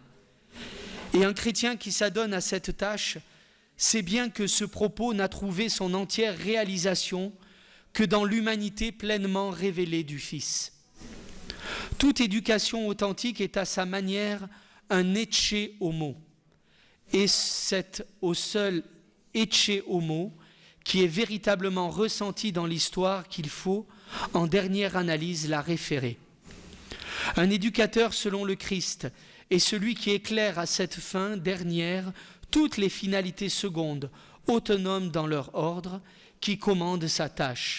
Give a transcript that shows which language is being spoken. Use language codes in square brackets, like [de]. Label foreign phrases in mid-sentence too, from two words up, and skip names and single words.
[fr] Et un chrétien qui s'adonne à cette tâche sait bien que ce propos n'a trouvé son entière réalisation que dans l'humanité pleinement révélée du Fils. Toute éducation authentique est à sa manière un [la] ecce homo. [fr] Et c'est au seul [la] ecce homo [fr] qui est véritablement ressenti dans l'histoire qu'il faut, en dernière analyse, la référer. Un éducateur selon le Christ est celui qui éclaire à cette fin dernière toutes les finalités secondes, autonomes dans leur ordre, qui commandent sa tâche.